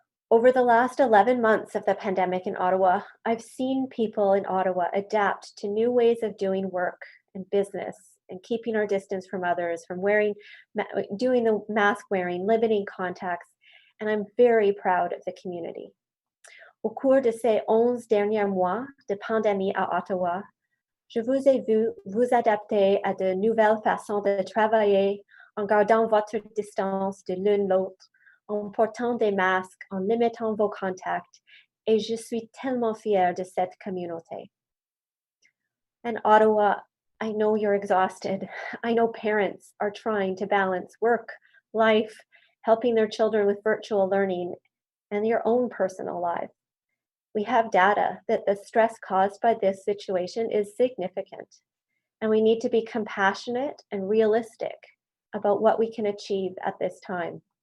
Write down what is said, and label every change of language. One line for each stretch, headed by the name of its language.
English: Over the last 11 months of the pandemic in Ottawa, I've seen people in Ottawa adapt to new ways of doing work and business and keeping our distance from others, from doing the mask wearing, limiting contacts, and I'm very proud of the community.
French: Au cours de ces 11 derniers mois de pandémie à Ottawa, je vous ai vu vous adapter à de nouvelles façons de travailler en gardant votre distance de l'un l'autre, en portant des masques, en limitant vos contacts, et je suis tellement fière de cette communauté.
English: And Ottawa, I know you're exhausted. I know parents are trying to balance work, life, helping their children with virtual learning, and your own personal lives. We have data that the stress caused by this situation is significant, and we need to be compassionate and realistic about what we can achieve at this time.